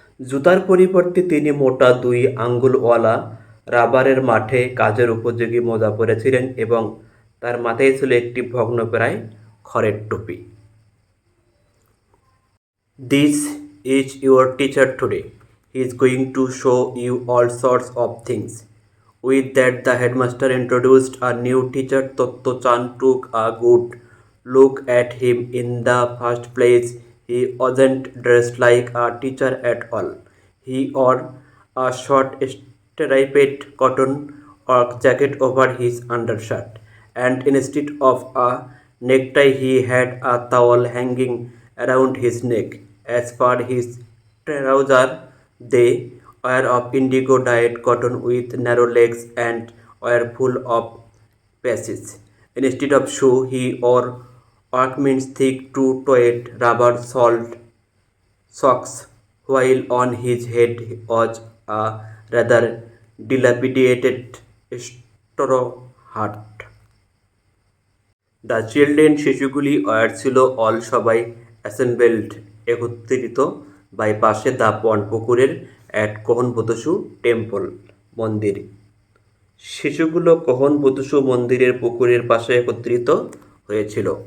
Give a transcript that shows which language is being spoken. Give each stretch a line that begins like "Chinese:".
Bangla: জুতার পরিবর্তে তিনি মোটা দুই আঙ্গুলওয়ালা রাবারের মাঠে কাজের উপযোগী মোজা পরেছিলেন এবং তার মাথায় ছিল একটি ভগ্নপ্রায় খড়ের টুপি।
English: This is your teacher today, he is going to show you all sorts of things. With that, the headmaster introduced a new teacher. Totto Chan took a good look at him. In the first place, he wasn't dressed like a teacher at all. He wore a short striped cotton work jacket over his undershirt, and instead of a necktie, he had a towel hanging around his neck. As for his trousers, they were of indigo dyed cotton with narrow legs and were full of patches. Instead of shoe, he wore workman's thick two-toed rubber soled socks, while on his head was a rather dilapidated straw hat. The children শিশুগুলি were ছিল, all সবাই, assembled একত্রিত, by পাশে, the pond পুকুরের, at Kuhonbutsu temple মন্দির,
Bangla: শিশুগুলো কোহনবুতুসু মন্দিরের পুকুরের পাশে একত্রিত হয়েছিল।